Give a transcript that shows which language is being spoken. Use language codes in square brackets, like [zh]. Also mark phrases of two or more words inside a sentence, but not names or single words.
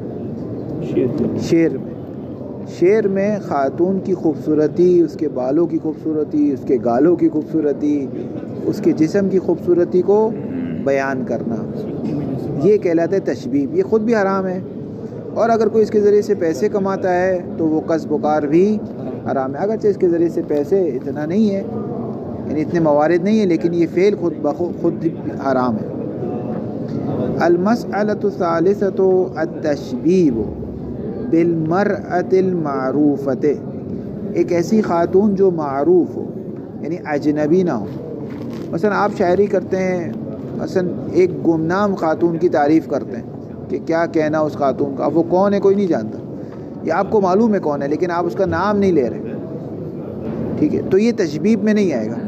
[ur] شعر میں خاتون کی خوبصورتی، اس کے بالوں کی خوبصورتی، اس کے گالوں کی خوبصورتی، اس کے جسم کی خوبصورتی کو بیان کرنا، یہ کہلاتا ہے تشبیب۔ یہ خود بھی حرام ہے، اور اگر کوئی اس کے ذریعے سے پیسے کماتا ہے تو وہ کسب و کار بھی حرام ہے، اگرچہ اس کے ذریعے سے پیسے اتنا نہیں ہے، یعنی اتنے موارد نہیں ہیں، لیکن یہ فعل خود حرام ہے۔ [ar] المسألة الثالثة التشبیب بالمرأة المعروفة، [ur] ایک ایسی خاتون جو معروف ہو، یعنی اجنبی نہ ہو۔ مثلا آپ شاعری کرتے ہیں، مثلا ایک گمنام خاتون کی تعریف کرتے ہیں کہ کیا کہنا اس خاتون کا، اب وہ کون ہے کوئی نہیں جانتا، یا آپ کو معلوم ہے کون ہے لیکن آپ اس کا نام نہیں لے رہے، ٹھیک ہے، تو یہ تشبیب میں نہیں آئے گا۔